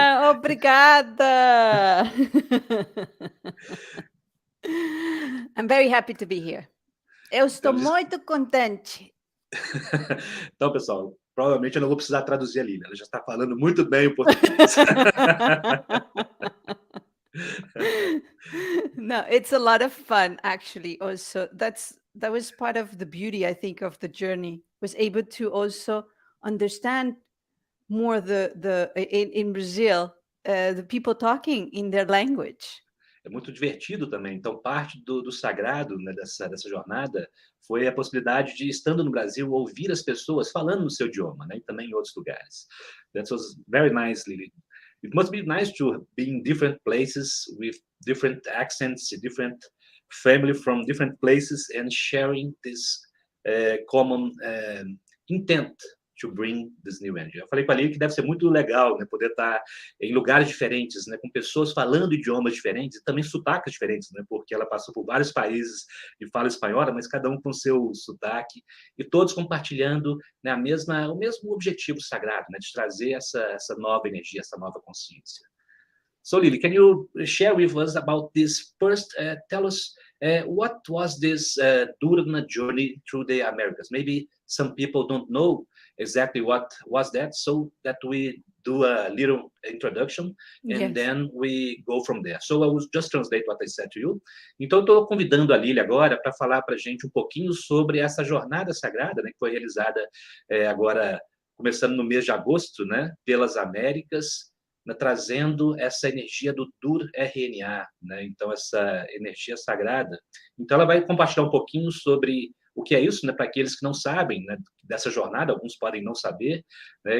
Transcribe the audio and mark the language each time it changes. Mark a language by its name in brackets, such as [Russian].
[Portuguese] Obrigada. [English] I'm very happy to be here. [Portuguese] Eu estou muito contente. Então, pessoal, provavelmente eu não vou precisar traduzir a Lilly. Ela já está falando muito bem o português. [English] No, it's a lot of fun, actually. Also, that was part of the beauty, I think, of the journey. Was able to also understand more in Brazil, the people talking in their language. [Portuguese] É muito divertido também. Então, parte do sagrado, né, dessa jornada foi a possibilidade de, estando no Brasil, ouvir as pessoas falando no seu idioma, né, e também em outros lugares. [English] That was very nice, Lilly. It must be nice to be in different places with different accents, different family from different places, and sharing this common intent to bring this new energy. [Portuguese] Eu falei com a Lilly que deve ser muito legal, né, poder estar em lugares diferentes, né, com pessoas falando idiomas diferentes e também sotaques diferentes, né, porque ela passou por vários países de fala espanhola, mas cada um com seu sotaque e todos compartilhando, né, o mesmo objetivo sagrado, né, de trazer essa nova energia, essa nova consciência. [English] So, Lilly, can you share with us about this? First, tell us what was this dUr-Rna journey through the Americas? Maybe some people don't know exactly what was that, so that we do a little introduction and Yes. then we go from there. So I will just translate what I said to you. [Portuguese] Então, estou convidando a Lilly agora para falar para a gente um pouquinho sobre essa jornada sagrada, né, que foi realizada agora, começando no mês de agosto, né, pelas Américas, né, trazendo essa energia do dUr-Rna, né? Então, essa energia sagrada. Então, ela vai compartilhar um pouquinho sobre o que é isso, né, para aqueles que não sabem, né, dessa jornada, alguns podem não saber, né?